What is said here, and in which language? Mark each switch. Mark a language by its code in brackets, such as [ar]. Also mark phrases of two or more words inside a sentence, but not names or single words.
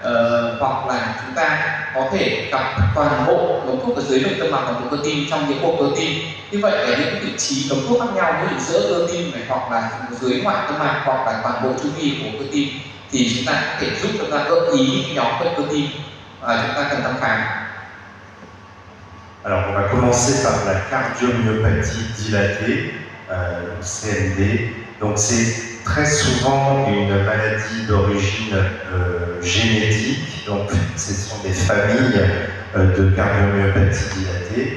[vi] hoặc là chúng ta có thể gặp toàn bộ ống thuốc ở dưới nội tâm mạc và cơ tim trong những cuộc cơ tim. Như vậy ở những vị trí ống thuốc khác nhau, ví dụ giữa cơ tim này, hoặc là dưới ngoại tâm mạc, hoặc là toàn bộ chu vi của cơ tim, thì chúng ta có thể giúp chúng ta gợi ý nhóm bệnh cơ tim chúng ta cần thăm khám. [fr] Alors, on va commencer par la cardiomyopathie dilatée, CMD. Donc, c'est très souvent une maladie d'origine génétique. Donc, ce sont des familles de cardiomyopathie dilatée.